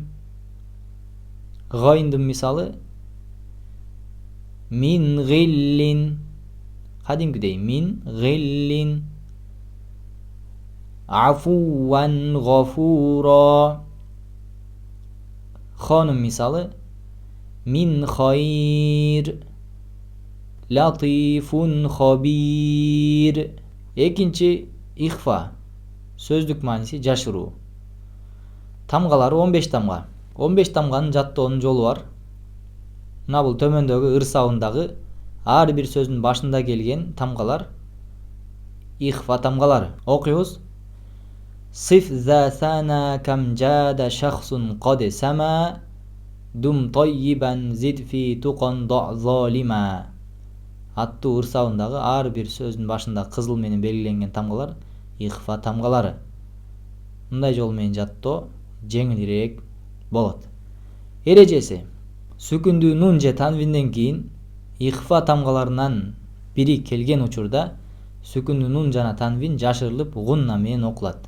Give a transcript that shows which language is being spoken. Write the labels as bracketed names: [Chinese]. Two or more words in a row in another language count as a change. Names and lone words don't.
[Kyrgyz] Гайндын мисалы [Arabic] من غل, [Kyrgyz] кадимкидей [Arabic] من غل, عفوا غفورا. [Kyrgyz] Хонун мисалы [Arabic] من خير، لطيف خبير. [Kyrgyz] Экинчи ихфа. Сөздүк маанisi жашыруу. Тамгалары 15 тамга. 15 тамганын жаттоонун жолу бар. Мына бул төмөндөгү ырсабындагы ар бир сөздүн башында келген тамгалар ихфа тамгалары. [Arabic] Окуйбуз. صف ذا ثنا كم جاد شخص قد سما دم طيبا زد في تقى ضع ظالما. [Kyrgyz] Аттуу ырсабындагы ар бир сөздүн башында кызыл менен белгиленген тамгалар ихфа тамгалары. Мындай жол менен жаттоо жеңилирээк болот. Эрежеси: сүкүндүү нун же танвинден кийин ихфа тамгаларынан бири келген учурда сүкүндүү нун жана танвин жашырылып гунна менен окулат.